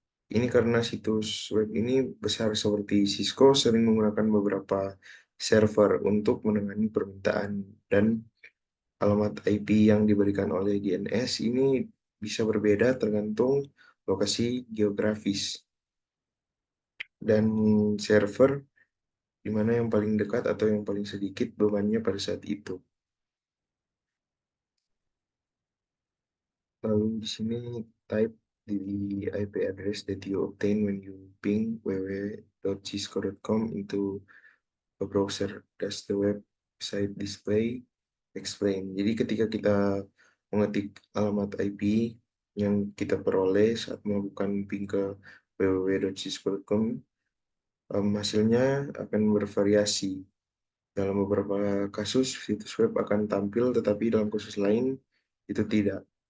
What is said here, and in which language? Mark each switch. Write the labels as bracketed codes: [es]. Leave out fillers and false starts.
[id] Ini karena situs web ini besar seperti Cisco sering menggunakan beberapa server untuk menangani permintaan, dan alamat IP yang diberikan oleh DNS ini bisa berbeda tergantung lokasi geografis dan server di mana yang paling dekat atau yang paling sedikit bebannya pada saat itu. Lalu di sini [en] type the IP address that you obtain when you ping www.cisco.com into a browser. Does the website display? Explain. [id] Jadi ketika kita mengetik alamat IP yang kita peroleh saat melakukan ping ke www.cisco.com, hasilnya akan bervariasi. Dalam beberapa kasus, situs web akan tampil, tetapi dalam kasus lain itu tidak.